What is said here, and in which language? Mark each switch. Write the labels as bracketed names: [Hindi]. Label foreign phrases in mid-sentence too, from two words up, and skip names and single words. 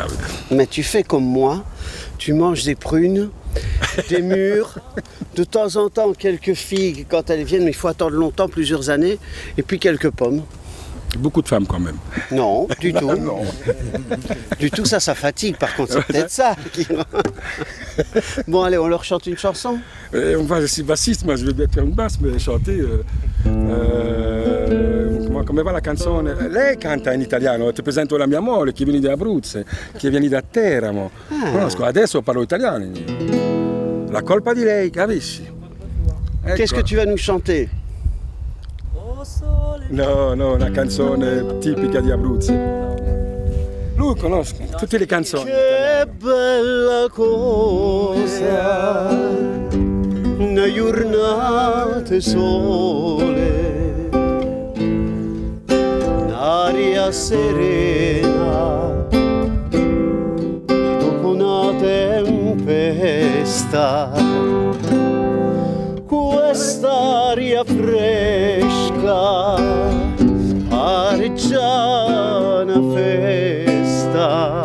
[French] Mais tu fais comme moi, tu manges des prunes, des mûres, de temps en temps quelques figues quand elles viennent, mais il faut attendre longtemps, plusieurs années, et puis quelques pommes. Beaucoup de femmes quand même. Non, du tout. Non. Du tout, ça fatigue, par contre, c'est peut-être ça. Bon, allez, on leur chante une chanson. Moi, je suis bassiste, moi je vais bien faire une basse, mais chanter... [Italian] come va la canzone? Lei canta in italiano, ti presento la mia moglie che viene da Abruzzo, che viene da Teramo. Conosco, adesso parlo italiano. La colpa di lei, capisci? Ecco. [French] Qu'est-ce que tu vas nous chanter? [Italian] No, una canzone tipica di Abruzzo. Lui conosco tutte le canzoni. Che bella cosa, una giornate sole, un'aria serena, dopo una tempesta, quest'aria fresca, pare già una festa.